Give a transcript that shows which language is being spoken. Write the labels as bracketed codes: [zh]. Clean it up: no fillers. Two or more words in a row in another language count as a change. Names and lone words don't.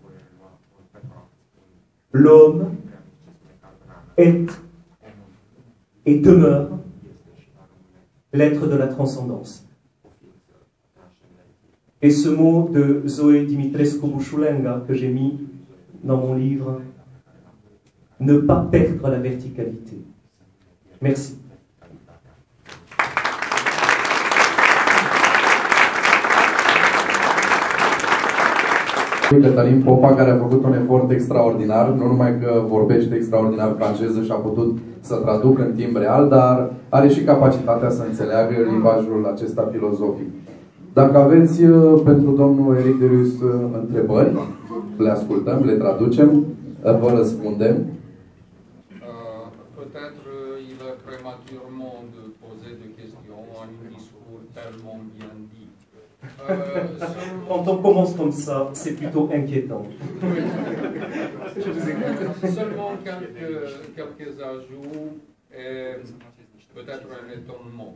[fr] L'homme est et demeure l'être de la transcendance. Et ce mot de Zoe Dimitrescu-Bușulenga que j'ai mis dans mon livre, ne pas perdre la verticalité. Merci. [ro] Cătălin Popa, care a făcut un efort extraordinar, nu numai că vorbește extraordinar franceză și a putut să traducă în timp real, dar are și capacitatea să înțeleagă limbajul acesta filozofic. Dacă aveți pentru domnul Eric Derius întrebări, le ascultăm, le traducem, vă răspundem. [fr] Peut-être il est prématurément de poser des questions en un discours tellement bien dit. Quand on commence comme ça, c'est plutôt inquiétant. Seulement quelques ajouts et peut-être un étonnement.